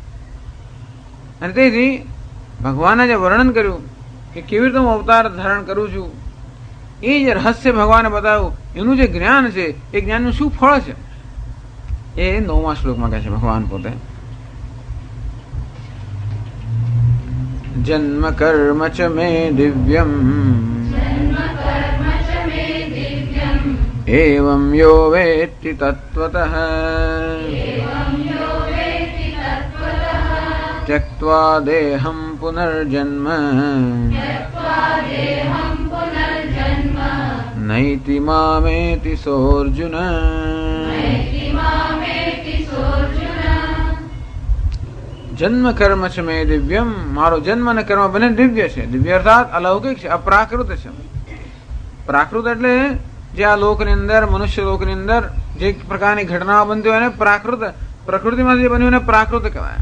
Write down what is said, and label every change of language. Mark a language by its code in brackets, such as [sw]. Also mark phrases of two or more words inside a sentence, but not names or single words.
[gu] અને તેથી ભગવાને જે વર્ણન કર્યું કે કેવી રીતે હું અવતાર ધારણ કરું છું, એ જે રહસ્ય ભગવાને બતાવ્યું, એનું જે જ્ઞાન છે એ જ્ઞાનનું શું ફળ છે એ 9મા શ્લોકમાં કહે છે ભગવાન પોતે. [sa] જન્મ કર્મ ચ મે દિવ્યમ એવં યો વેત્તિ તત્વતઃ त्यक्त्वा देहं पुनर्जन्म नैति मामेति सोऽर्जुन. જન્મ કર્મ છે મે દિવ્યમ, [gu] મારો જન્મ અને કર્મ બંને દિવ્ય છે. દિવ્ય અર્થાત અલૌકિક છે, અપ્રાકૃત છે. પ્રાકૃત એટલે જે આ લોકની અંદર, મનુષ્ય લોકની અંદર જે પ્રકારની ઘટનાઓ બનતી હોય એને પ્રાકૃત, પ્રકૃતિમાંથી જે બન્યું એને પ્રાકૃત કહેવાય.